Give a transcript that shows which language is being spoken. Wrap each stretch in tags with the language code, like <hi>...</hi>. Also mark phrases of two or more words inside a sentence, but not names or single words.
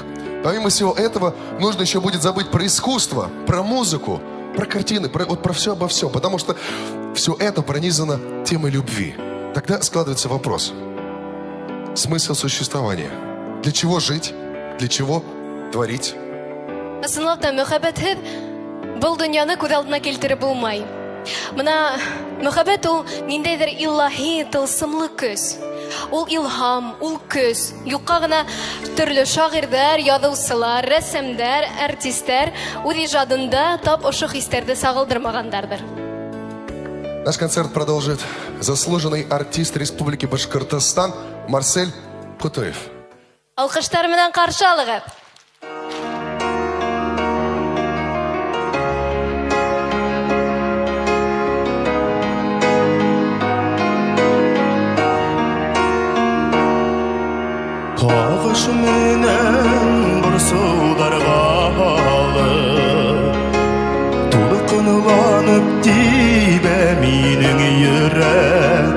<ru>Помимо всего этого, нужно еще будет забыть про искусство, про музыку, про картины, про все обо всем. Потому что все это пронизано темой любви. Тогда складывается вопрос. Смысл существования. Для чего жить? Для чего творить?</ru> <ba>Ысынлап та мөхәббәтһеҙ был дөньяны күҙ алдына килтереп булмай. Мына мөхәббәт ул ниндәйҙер илаһи тылсымлы көс. Ул илһам, ул көс. Юҡҡа ғына төрлө шағирҙәр, яҙыусылар, рәссамдар, артистәр үҙ ижадында тап ошо хистәрҙе сағылдырмағандарҙыр.</ba> <ru>Наш концерт продолжит заслуженный артист Республики Башкортостан Марсель Кутуев.</ru> <ba>Алҡыштар менән ҡаршы алығыҙ. Ағыш менен бір сударга алып, тулҡынланып тибә минең йөрәк.</ba>